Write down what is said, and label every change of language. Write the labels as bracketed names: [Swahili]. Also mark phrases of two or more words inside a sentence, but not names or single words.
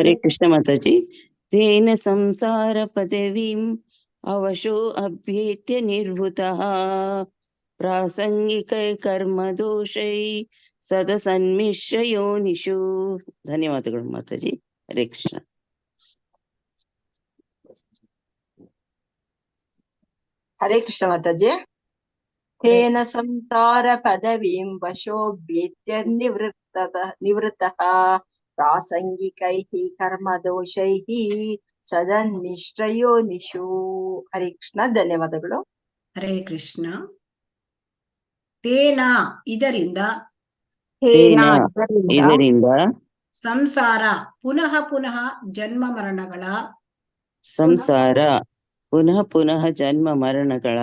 [Hindi] हरे कृष्ण माताजी। [Sanskrit] तेन संसार पदवीम् अवशो अभ्येत्य निर्वृतः प्रासंगिकै कर्म दोषै सदसन्मिश्र योनिषु. [Kannada] ಧನ್ಯವಾದಗಳು ಮಾತಾಜಿ. ಹರೇ ಕೃಷ್ಣ. [Hindi] हरे कृष्ण माताजी। [Sanskrit] तेन संसार पदवीं वशोभ्येत्य निवृत्तः प्रासंगिकैः कर्मदोषैः सदन्मिश्रयोनिषु. [Hindi] हरे कृष्ण. [Kannada] ಧನ್ಯವಾದಗಳು. ಹರೇ ಕೃಷ್ಣ. ತೇನ ಇದರಿಂದ, ಇದರಿಂದ ಸಂಸಾರ ಪುನಃ ಪುನಃ ಜನ್ಮ ಮರಣಗಳ, ಸಂಸಾರ ಪುನಃ ಪುನಃ ಜನ್ಮ ಮರಣಗಳ